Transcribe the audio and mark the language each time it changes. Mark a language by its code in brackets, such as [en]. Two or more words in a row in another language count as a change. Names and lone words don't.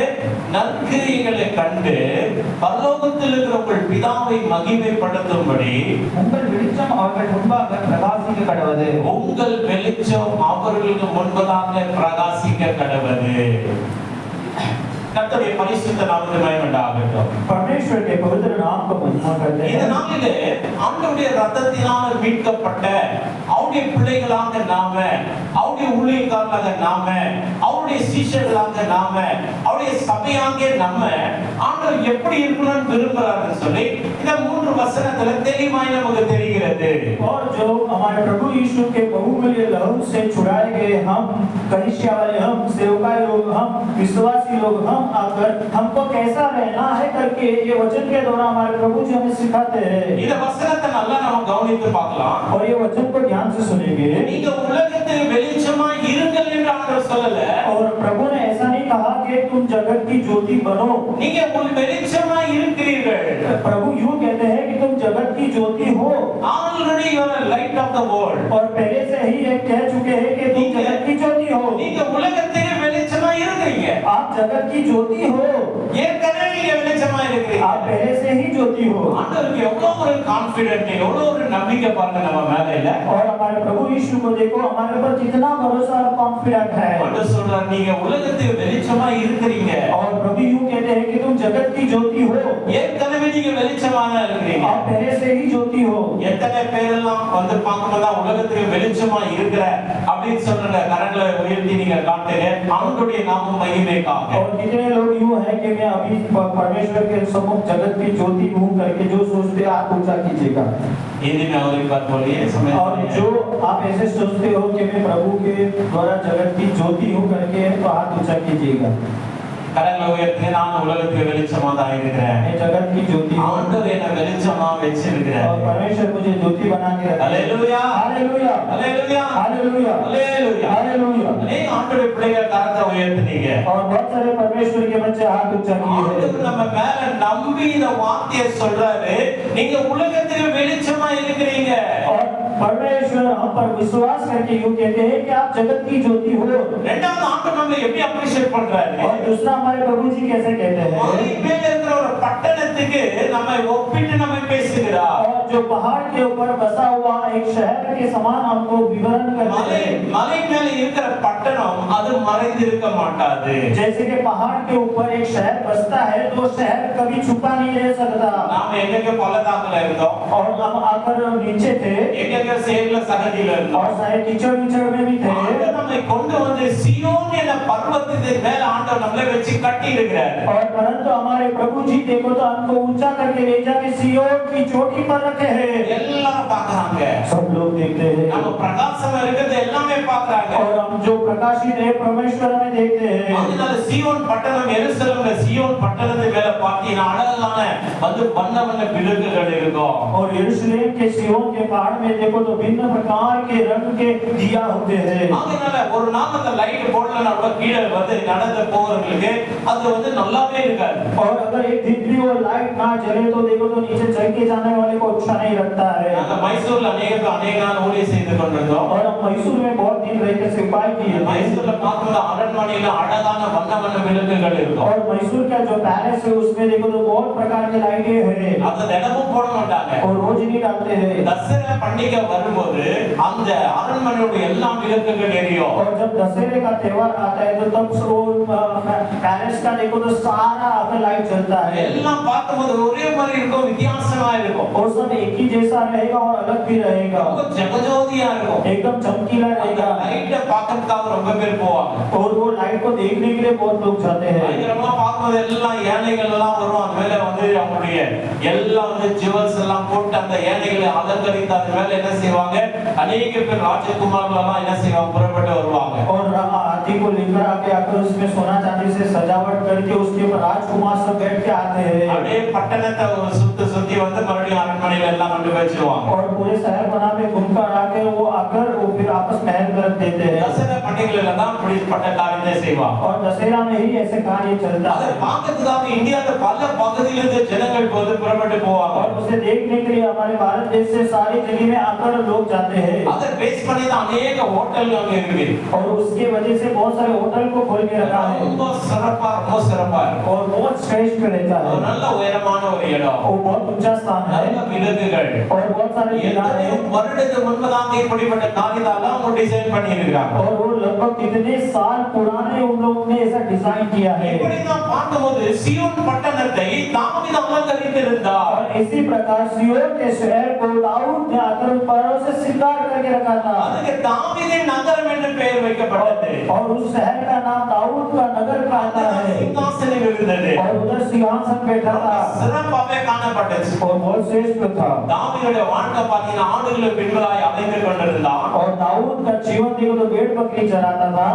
[ta] நற்கிரியைகளை கண்டு பரலோகத்தில் இருக்கிற உங்கள் பிதாவை மகிமைப்படுத்தும்படி உங்கள் வெளிச்சம் அவர்கள் முன்பாக பிரகாசிக்க கடவது. உங்கள் வெளிச்சம் அவர்களுக்கு முன்பதாக பிரகாசிக்க கடவது. கர்த்தருடைய பரிசுத்த நாமத்துக்கு மகிமை உண்டாகட்டும். [hi] परमेश्वर के पवित्र नाम को महिमा करते हैं. [ta] இந்த நாளிலே ஆண்டவருடைய இரத்தத்தினால் மீட்கப்பட்ட அவருடைய பிள்ளைகளாக நாம, அவருடைய ஊழியக்காரர்களாக நாம, அவருடைய சீஷர்களாக நாம, அவருடைய சபையாக நம்ம ஆண்டவர் எப்படி இருக்கணும்னு விரும்புறாருன்னு சொல்லி இந்த மூன்று வசனத்துல தெளிவாய் நமக்கு தெரிகிறது. [hi] और जो हमारे प्रभु यीशु के बहुमूल्य लहू से छुड़ाए गए हम कलीसिया वाले, हम सेवकाई लोग, हम विश्वासी लोग, हम आकर हमको कैसा रहना है करके ये वचन के द्वारा हमारे प्रभु जी हमें सिखाते हैं. [ta] இந்த வசனத்தை நல்லா நம்ம கவனித்து பார்க்கலாம். [hi] और ये वचन को ध्यान से सुनेंगे. [ta] நீங்க உலகத்துக்கு வெளிச்சமா இருங்கள் என்று ஆண்டவர் சொல்லல. [hi] और प्रभु ने ऐसा नहीं कहा कि तुम जगत की ज्योति बनो. [ta] நீங்க உங்கள் வெளிச்சமா இருக்கிறீர்கள். [hi] प्रभु यूं कहते हैं कि तुम जगत की ज्योति हो. [en] Already you are a light of the world. [hi] और पहले से ही ये कह चुके हैं कि तुम जगत की ज्योति हो. [ta] நீங்க உலகத்துக்கு வெளிச்சமா இருக்கீங்க. [hi] आप जगत की ज्योति हो. [ta] ஏற்கனவே நீங்க வெளிச்சமா இருக்கீங்க. [hi] आप पहले से ही ज्योति हो. [ta] ஆண்டவருக்கு எவ்வளவு ஒரு கான்ஃபிடென்ட், எவ்வளவு ஒரு நம்பிக்கை பாருங்க நம்ம மேல இல்ல. [hi] और हमारे प्रभु यीशु को देखो, हमारे ऊपर कितना भरोसा और कॉन्फिडेंट है. [ta] ஆண்டவர் சொல்றார் நீங்க உலகத்துக்கு வெளிச்சமா இருக்கீங்க. [hi] और प्रभु यूं कहते हैं कि तुम जगत की ज्योति हो. [ta] ஏற்கனவே நீங்க வெளிச்சமா இருக்கீங்க. [hi] आप पहले से ही ज्योति हो. [ta] எத்தனை பேரெல்லாம் வந்து பார்க்கும்போது உலகத்துக்கு வெளிச்சமா இருக்கிற அப்படின்னு சொல்ற கரங்களை உயர்த்தி நீங்க காட்டுங்க. அவருடைய நாமம் மகிமைக்காக. [hi] और कितने लोग यूं हैं कि मैं अभी परमेश्वर के सम्मुख जगत की ज्योति हूं करके जो सोचते हैं आप ऊंचा कीजिएगा. हिंदी में और एक बात बोलिए समझ. और जो आप ऐसे सोचते हो कि मैं प्रभु के द्वारा जगत की ज्योति हूं करके तो हाथ ऊंचा कीजिएगा. [ta] கரங்களை உயர்த்தி நான் உலகத்துக்கு வெளிச்சமா தான் இருக்கிறேன். [hi] मैं जगत की ज्योति हूं. [ta] ஆண்டவர் என்ன வெளிச்சமா வச்சிருக்கிறார். [hi] और परमेश्वर मुझे ज्योति बना के रखा है. हालेलुया हालेलुया हालेलुया हालेलुया हालेलुया हालेलुया. [ta] நீ ஆண்டவருடைய பிள்ளைகள் கரத்தை உயர்த்துனீங்க. [hi] और बहुत सारे परमेश्वर के बच्चे हाथ ऊंचा किए हैं. [ta] ஆண்டவர் நம்ம மேல நம்பி இந்த வார்த்தையை சொல்றாரு, நீங்க உலகத்துக்கு வெளிச்சமா இருக்கிறீங்க. [hi] और परमेश्वर हम पर विश्वास करके यूं कहते हैं कि आप जगत की ज्योति हो। [ta] இரண்டாவது ஆண்டவர் நம்மளை எப்படி அப்ரிஷியேட் பண்றாரு? [hi] और दूसरा हमारे प्रभु जी कैसे कहते हैं? [ta] மலை மேல இருக்கிற ஒரு பட்டணத்துக்கு நம்மை ஒப்பிட்டு நம்மை பேசுகிறார். [hi] और जो पहाड़ के ऊपर बसा हुआ एक शहर के समान हमको विवरण करते हैं। [ta] மலை மேல இருக்கிற பட்டணம் அது மறைந்து இருக்க மாட்டாது. [hi] जैसे कि पहाड़ के ऊपर एक शहर बसता है तो शहर कभी छुपा नहीं रह सकता। [ta] நாம எங்கெங்க பள்ளத்தாக்குல இருந்தோம், [hi] और हम आकर नीचे थे [ta] எங்கெங்க சேறுல சகதியில இருந்தோம், [hi] और शायद कीचड़ में भी थे। [ta] ஆண்டவர் நம்மை கொண்டு வந்து சியோன் என்ற பர்வதத்தின் மேல ஆண்டவர் நம்மளை வச்சு கட்டி இருக்கிறார். [hi] और परंतु हमारे प्रभु जी देखो तो हमको ऊंचा करके ले जाके सियोन की चोटी पर रखे हैं। [ta] எல்லாரும் பார்க்கறாங்க, [hi] सब लोग देखते हैं [ta] நம்ம பிரகாசமா இருக்கிறது எல்லாமே பார்க்கறாங்க. [hi] और हम जो प्रकाशित है परमेश्वर में देखते हैं। [ta] அதனால சியோன் பட்டணம், எருசலேம்ல சியோன் பட்டணத்தின் மேல பார்த்தீங்கன்னா அழகான வந்து வண்ண வண்ண விளக்குகள் இருக்கும். [hi] और यरूशलेम के सियोन के पहाड़ में देखो तो भिन्न प्रकार के रंग के दिया होते हैं। [ta] அதனால ஒரு நாள் அந்த லைட் போடலன்னா கூட கீழே வந்து நடந்து போறவங்களுக்கு அது வந்து நல்லாவே இருக்காது. [hi] और अगर एक दिन भी वो लाइट ना जले तो देखो तो नीचे चल के जाने वाले को अच्छा नहीं लगता है। [ta] நாங்க மைசூர்ல अनेक நாள் ஊழியம் செய்து கொண்டிருந்தோம். [hi] और हम मैसूर में बहुत दिन रह के सिपाही किए। [ta] மைசூர்ல பார்த்தோம்னா அரண்மனையில அழகான வண்ண வண்ண விளக்குகள் இருக்கும். [hi] और मैसूर का जो पैलेस है उसमें देखो तो बहुत प्रकार की लाइटें हैं। [ta] அந்த தினமும் போட மாட்டாங்க. [hi] और रोज नहीं डालते हैं। [ta] தசரா பண்டிகை வரும்போது அந்த அரண்மனையோட எல்லா விளக்குகள் எரியும். [hi] और जब दशहरे का त्योहार आता है तो तब पैलेस का देखो तो सारा अपना लाइट जलता है। [ta] எல்லாம் பார்க்கும்போது ஒரே மாதிரி இருக்கும், வித்தியாசமா இருக்கும். [hi] और सब एक ही जैसा रहेगा और अलग भी रहेगा। [ta] ரொம்ப ஜகஜோதியா இருக்கும். [hi] एकदम चमकीला [ta] அந்த [hi] रहेगा। [ta] லைட்டை பார்க்கறதுக்காக ரொம்ப பேர் போவாங்க. [hi] और वो लाइट को देखने के लिए बहुत लोग जाते हैं। [ta] பயங்கரமா பார்க்கும்போது எல்லாம் யானைகள் எல்லாம் வரும். அது மேல வந்து அவங்களுடைய எல்லாம் வந்து ஜுவல்ஸ் எல்லாம் போட்டு அந்த யானைகளை அலங்கரித்து அது மேல என்ன செய்வாங்க, अनेक பேர் ராஜகுமாரர்கள் எல்லாம் என்ன செய்வாங்க, புறப்பட்டு வருவாங்க. [hi] और हाथी को लेकर आकर उसमें सोना चांदी से सजावट करके उसके ऊपर राजकुमार सब बैठ के आते हैं। [ta] அப்படியே பட்டணத்தை ஒரு சுத்தி வந்து மறுபடியும் அரண்மனையில எல்லாம் கொண்டு வச்சிருவாங்க. [hi] और पूरे शहर बना में घूमकर आके वो आकर वो फिर आपस महल कर देते हैं। [ta] தசரா பண்டிகையில தான் இப்படிப்பட்ட காரியத்தை செய்வாங்க. [hi] और दशहरा में ही ऐसे कार्य चलता [ta] அதை [hi] है। [ta] பார்க்கறதுக்காக இந்தியாவுல பல பகுதியிலிருந்து ஜனங்கள் வந்து புறப்பட்டு போவாங்க. [hi] और उसे देखने के लिए हमारे भारत देश से सारी जगह में आकर लोग जाते हैं। [ta] அதை பேஸ் பண்ணி தான் अनेक ஹோட்டல்கள் அங்க இருக்கு. [hi] और उसके वजह से बहुत सारे होटल को खोल के रखा है। [ta] ரொம்ப சிறப்பா இருக்கும். [hi] और बहुत श्रेष्ठ रहता है। [ta] ஒரு நல்ல உயரமான ஒரு இடம். [hi] वो बहुत ऊंचा स्थान है। [ta] நல்ல விளக்குகள். [hi] और बहुत सारे किनारे [ta] எத்தனையோ [hi] हैं। [ta] வருடத்துக்கு முன்பதாக இப்படிப்பட்ட காரியத்தால அவங்க டிசைன் பண்ணி இருக்காங்க. [hi] और वो लगभग कितने साल पुराने उन लोगों ने ऐसा डिजाइन किया है। [ta] இப்படி தான் பார்க்கும்போது சியோன் பட்டணத்தை தாவீது அலங்கரித்திருந்தார். [hi] और इसी प्रकार सिय्योन के शहर को दाऊद ने आकर परों से श्रृंगार करके रखा था। [ta] அதுக்கு தாவீதின் நகரம் என்று பெயர் வைக்கப்பட்டது. [hi] और उस शहर का नाम दाऊद का नगर कहता है। [ta] சிங்காசனம் இருந்தது. [hi] और उधर सिंहासन बैठा था [ta] சிறப்பாகவே காணப்பட்டது. [hi] और बहुत श्रेष्ठ था। [ta] தாவீதுடைய வாழ்க்கை பார்த்தீங்கன்னா ஆடுகளும் பெண்களாய் அலைந்து கொண்டிருந்தான். [hi] और दाऊद का जीवन देखो तो भेड़ बकरी चराता था।